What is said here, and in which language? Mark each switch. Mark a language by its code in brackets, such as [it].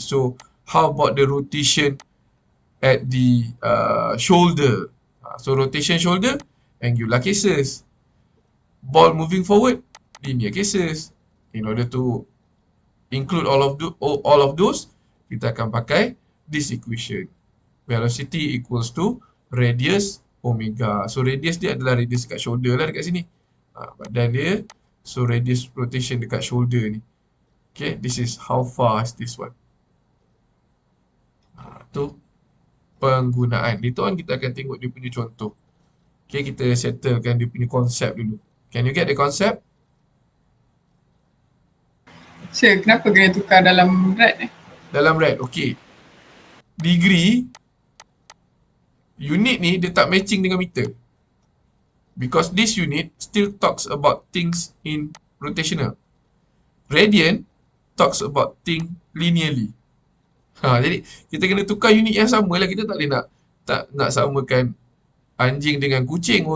[en] So, how about the rotation at the shoulder? So, rotation shoulder, angular cases. Ball moving forward, linear cases. In order to include all of those, [ms] kita akan pakai [en] this equation. Velocity equals to radius omega. [ms] So radius dia adalah radius dekat shoulder lah dekat sini. Badan dia. So radius rotation dekat shoulder ni. [en] Okay, this is how far is this one. [ms] Tu penggunaan. [en] Later on [ms] kita akan tengok dia punya contoh. Okay, kita settlekan dia punya konsep dulu. [en] Can you get the concept? [ms] Sir, kenapa kena tukar dalam rad ni? Dalam rad, okay. Degree, unit ni dia tak matching dengan meter. [en] Because this unit still talks about things in rotational. Radian talks about things linearly. [ms] Jadi kita kena tukar unit yang sama lah. Kita tak boleh nak samakan anjing dengan kucing.